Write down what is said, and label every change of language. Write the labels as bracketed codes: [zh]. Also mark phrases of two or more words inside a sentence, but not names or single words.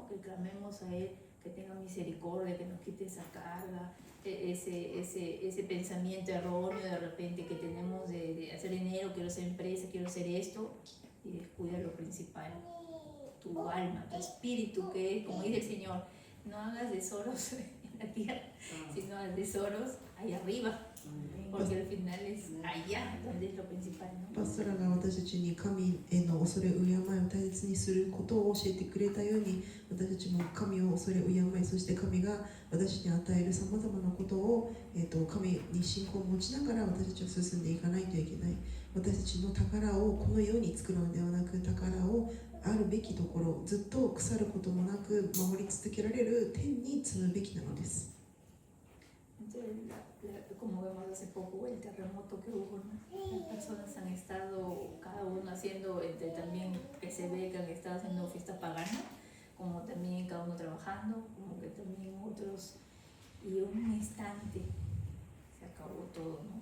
[es] Que clamemos a Él, que tenga misericordia, que nos quite esa carga, ese pensamiento erróneo de repente que tenemos de hacer dinero, quiero ser empresa, quiero hacer esto, y descuida lo principal, tu alma, tu espíritu, que como dice el Señor, no hagas tesoros en la tierra, sino hagas tesoros allá arriba, porque al final es allá donde es lo principal, ¿no? [ja] パストラが私たちに神への恐れ敬いを大切にすることを教えてくれたように、私たちも神を恐れ敬い、そして神が私に与えるさまざまなことを、神に信仰を持ちながら私たちは進んでいかないといけない。私たちの宝をこの世に作るのではなく、宝をあるべきところ、ずっと腐ることもなく守り続けられる天に積むべきなのです。 [es] Como vemos hace poco el terremoto que hubo, ¿no? Las personas han estado cada uno haciendo, también que se ve que han estado haciendo fiesta pagana, como también cada uno trabajando, como que también otros, y en un instante se acabó todo, ¿no?